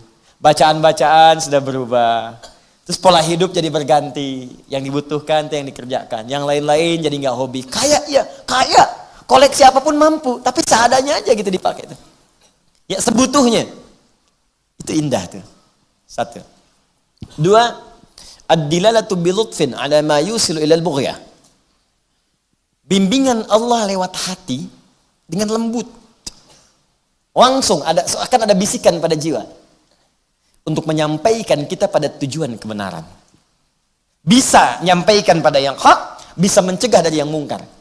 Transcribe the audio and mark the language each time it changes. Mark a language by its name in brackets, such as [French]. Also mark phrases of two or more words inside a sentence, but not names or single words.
[Indonesian] Bacaan-bacaan sudah berubah. Terus pola hidup jadi berganti. Yang dibutuhkan itu yang dikerjakan. Yang lain-lain jadi gak hobi. Kaya ya, kaya. Koleksi apapun mampu. Tapi seadanya aja gitu dipakai. Ya sebutuhnya. Itu indah tuh. Satu. Dua. [Arabic] الدلالة بلطف على ما يوصل إلى البغية. [Indonesian] Bimbingan Allah lewat hati dengan lembut. Langsung akan ada bisikan pada jiwa. Untuk menyampaikan kita pada tujuan kebenaran. Bisa menyampaikan pada yang hak, bisa mencegah dari yang mungkar.